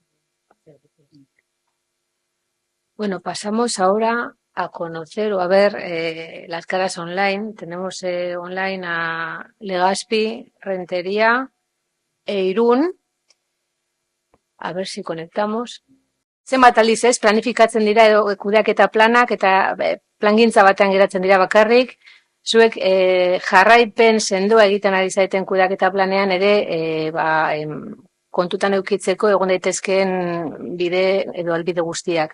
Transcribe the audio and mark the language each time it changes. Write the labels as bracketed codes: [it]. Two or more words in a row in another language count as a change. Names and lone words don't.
[es] Bueno, pasamos ahora a conocer o a ver las caras online. Tenemos online a Legazpi, Rentería e Irún. A ver si conectamos. [eu] Zenbat aldiz ez, planifikatzen dira edo kudeaketa planak eta plangintza batean geratzen dira bakarrik. Zuek jarraipen sendoa egiten ari zaiten kudeaketa planean ere kontutan edukitzeko egon daitezkeen bide edo albide guztiak.